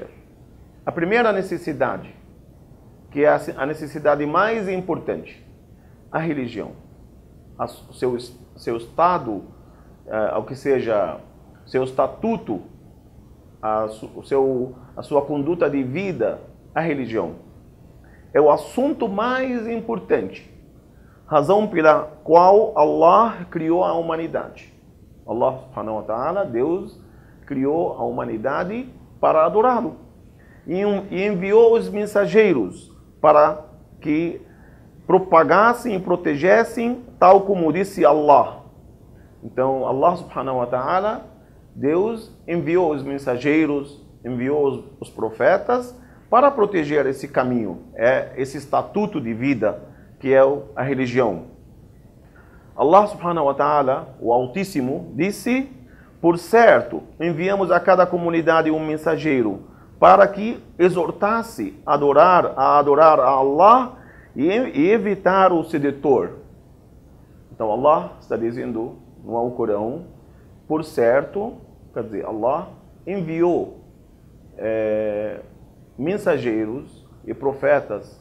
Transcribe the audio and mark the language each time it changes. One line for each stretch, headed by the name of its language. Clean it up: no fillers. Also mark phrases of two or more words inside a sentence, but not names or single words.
Portuguese: A primeira necessidade, que é a necessidade mais importante, a religião, seu estado, ao que seja seu estatuto, a sua conduta de vida, a religião. É o assunto mais importante, razão pela qual Allah criou a humanidade.
Arabic: الله سبحانه وتعالى,
Portuguese: Deus, criou a humanidade para adorá-lo. E enviou os mensageiros para que propagassem e protegessem, tal como disse Allah. Então,
Arabic: الله سبحانه وتعالى,
Portuguese: Deus enviou os mensageiros, enviou os profetas para proteger esse caminho, esse estatuto de vida que é a religião.
Arabic: الله سبحانه وتعالى,
Portuguese: o Altíssimo, disse: por certo, enviamos a cada comunidade um mensageiro para que exortasse a adorar a Allah e evitar o sedutor. Então Allah está dizendo no Alcorão, por certo, quer dizer, Allah enviou mensageiros e profetas